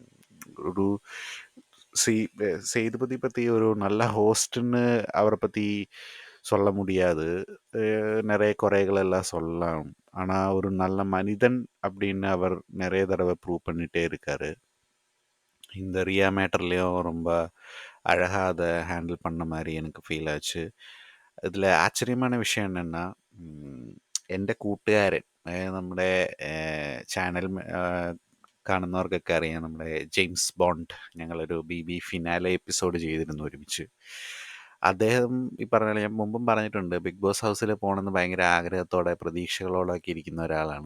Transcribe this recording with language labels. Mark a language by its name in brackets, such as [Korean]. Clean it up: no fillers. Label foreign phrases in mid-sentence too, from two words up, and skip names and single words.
[Tamil] ஒரு சி சேதுபதி பத்தி ஒரு நல்ல ஹோஸ்ட்ன்னு அவர பத்தி சொல்ல முடியாது. நெறைய குறைகள் எல்லாம் சொல்லலாம். ஆனா, ஒரு நல்ல மனிதன் அப்படின்னு அவர் நெறைய தடவ ப்ரூவ் பண்ணிட்டே இருக்காரு. இந்த ரியா மேட்டர்லயும் ரொம்ப அழகா அத ஹேண்டில் பண்ண மாரி எனக்கு ஃபீல் ആச்சு. ഇതിൽ ആശ്ചര്യமான விஷயம் என்னன்னா, ம், [Malayalam] എൻ്റെ കൂട്ടുകാരൻ നമ്മുടെ ചാനൽ കാണുന്നവർക്കൊക്കെ അറിയാം നമ്മുടെ ജെയിംസ് ബോണ്ട് ഞങ്ങളൊരു ഫിനാലെ എപ്പിസോഡ് ചെയ്തിരുന്നു ഒരുമിച്ച്. അദ്ദേഹം ഈ പറഞ്ഞ പോലെ ഞാൻ മുമ്പും പറഞ്ഞിട്ടുണ്ട് ബിഗ് ബോസ് ഹൗസിൽ പോകണമെന്ന് ഭയങ്കര ആഗ്രഹത്തോടെ പ്രതീക്ഷകളോടൊക്കെ ഇരിക്കുന്ന ഒരാളാണ്.